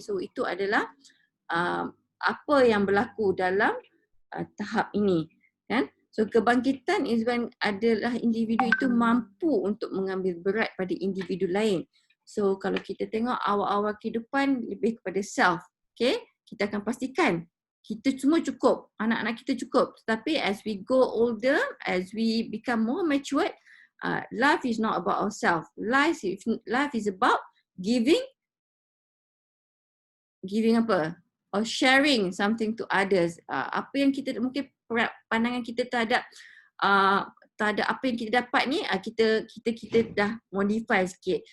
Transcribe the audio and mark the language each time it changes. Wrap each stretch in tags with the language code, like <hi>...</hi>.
<ms>So itu adalah apa yang berlaku dalam tahap ini, kan? So kebangkitan is when adalah individu itu mampu untuk mengambil berat pada individu lain. So kalau kita tengok awal-awal kehidupan lebih kepada self, okay? Kita akan pastikan kita semua cukup, anak-anak kita cukup.</ms> <en>Tapi as we go older, as we become more matured, life is not about ourselves. Life is about giving apa? Or sharing something to others.</en> <ms>Apa yang kita mungkin pandangan kita terhadap apa yang kita dapat ni, kita dah modify sikit.</ms>